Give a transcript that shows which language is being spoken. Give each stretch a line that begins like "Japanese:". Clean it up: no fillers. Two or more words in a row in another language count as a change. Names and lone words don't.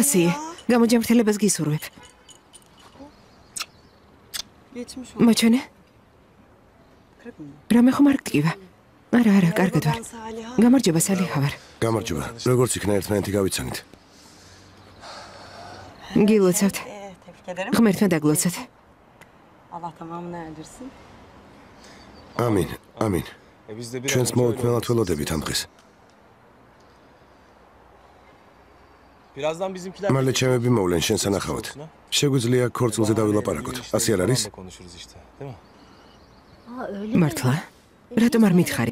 Georgian: Asiye, გამოჯამრთელებას გისურვებ.
Turkish: Geçmiş olsun.
Georgian: მოჩვენე? რამე ხომ არ გტკივა? არა, კარგად ვარ. გამარჯობა, სალიჰა ვარ. გამარჯობა. როგორც იქნა ერთმანეთი გავიცანით. გილოცავთ.
Turkish: Tebrik ederim.
Georgian: ღმერთმა დაგლოცოთ.
Turkish: Allah tamamını erdirsin.
Georgian: ამინ, ამინ. ჩვენს მოუთმენად ველოდებით ამ დღეს. მალე ჩემები მოვლენ შენ სანახავად. შეგვიძლია ქორწილზე დავილაპარაკოთ. ასე არ არის? მართლა? რატომ არ მითხარი?